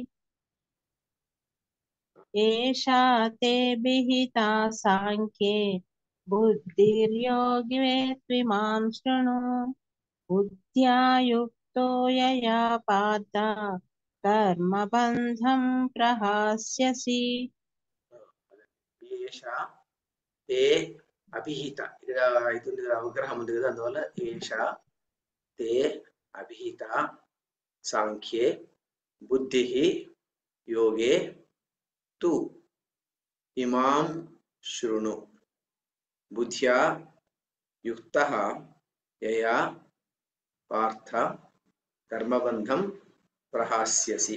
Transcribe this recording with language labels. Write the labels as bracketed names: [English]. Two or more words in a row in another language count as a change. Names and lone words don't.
[Sanskrit] एषा ते विहिता साङ्ख्ये बुद्धिर्योगे त्विमां शृणु बुद्ध्या युक्तो यया पार्थ कर्मबन्धं प्रहास्यसि ఏషా తే అభిహిత [Telugu] ఇక్కడ ఇది అవగ్రహం ఉంది కదా అందువల్ల [Sanskrit] ఏషా తే అభిహిత సాంఖ్యే బుద్ధి యోగే తు ఇమాం శృణు బుద్ధ్యా యుక్తః యయా పార్థ కర్మబంధం ప్రహాస్యసి.